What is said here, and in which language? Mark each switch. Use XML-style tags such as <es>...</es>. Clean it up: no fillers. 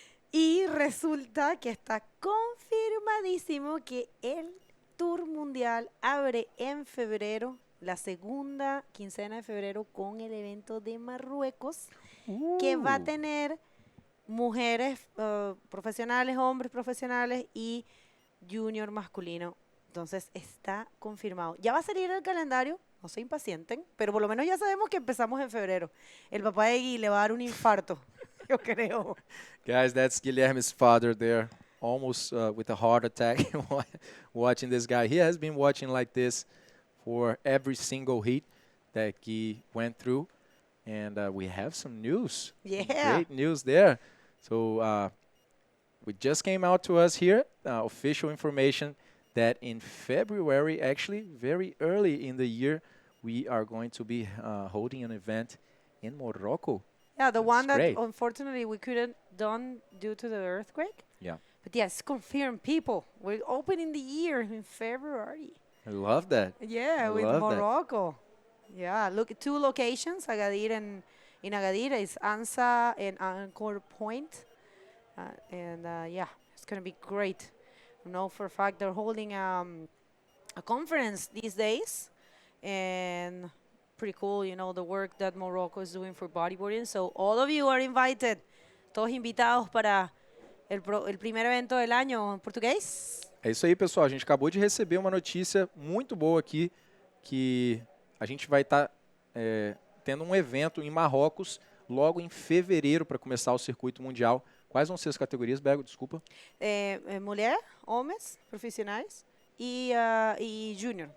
<es>Y resulta que está confirmadísimo que el Tour Mundial abre en febrero, la segunda quincena de febrero, con el evento de Marruecos, que va a tener mujeres profesionales, hombres profesionales y junior masculino. Entonces está confirmado. Ya va a salir el calendario, no se impacienten, pero por lo menos ya sabemos que empezamos en febrero. El papá de Gui le va a dar un infarto.</es> <pt>eu creo.</pt> <en>Guys, that's Guilherme's father there, almost with a heart attack watching this guy. He has been watching like this for every single heat that he went through. And we have some news. Yeah. Great news there. So we just came out to us here, official information that in February, actually very early in the year, we are going to be holding an event in Morocco. Yeah, the one that great. unfortunately we couldn't done due to the earthquake. Yeah. But yes, confirmed people. We're opening the year in February. I love that. Yeah, I with love that. Morocco. Yeah, look, 2 locations, Agadir and in Agadir is Ansa and Anchor Point. Yeah, it's going to be great. I know for a fact they're holding a conference these days. And pretty cool, you know, the work that Morocco is doing for bodyboarding. So all of you are invited.</en> <es>Todos invitados para el primer evento del año en português.</es> <pt>É isso aí, pessoal. A gente acabou de receber uma notícia muito boa aqui, que a gente vai estar tendo um evento em Marrocos logo em fevereiro para começar o circuito mundial. Quais vão ser as categorias, Bego? Desculpa. Mulher, homens, profissionais e júnior.</pt>